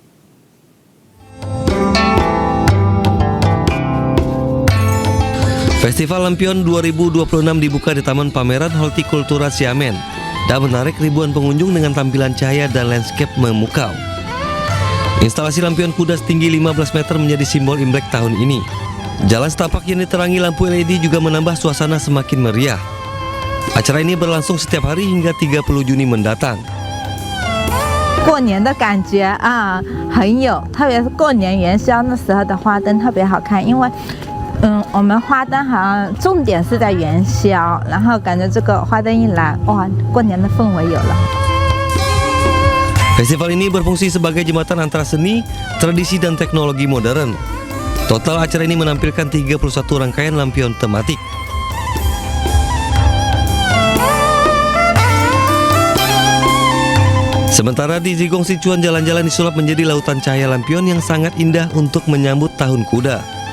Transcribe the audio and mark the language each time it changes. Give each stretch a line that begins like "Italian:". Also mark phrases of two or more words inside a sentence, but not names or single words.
Indonesian: Festival Lampion 2026 dibuka di Taman Pameran Hortikultura Xiamen dan menarik ribuan pengunjung dengan tampilan cahaya dan landscape memukau. Instalasi lampion kuda setinggi 15 meter menjadi simbol Imlek tahun ini. Jalan setapak yang diterangi lampu LED juga menambah suasana semakin meriah. Acara ini berlangsung setiap hari hingga 30 Juni mendatang.
Chinese: 过年的感觉啊，很有，特别是过年元宵那时候的花灯特别好看，因为我们花灯好像重点是在元宵，然后感觉这个花灯一来，哇，过年的氛围有了。
Indonesian: Festival ini berfungsi sebagai jembatan antara seni, tradisi, dan teknologi modern. Total acara ini menampilkan 31 rangkaian lampion tematik. Sementara di Zigong Sichuan, jalan-jalan disulap menjadi lautan cahaya lampion yang sangat indah untuk menyambut Tahun Kuda.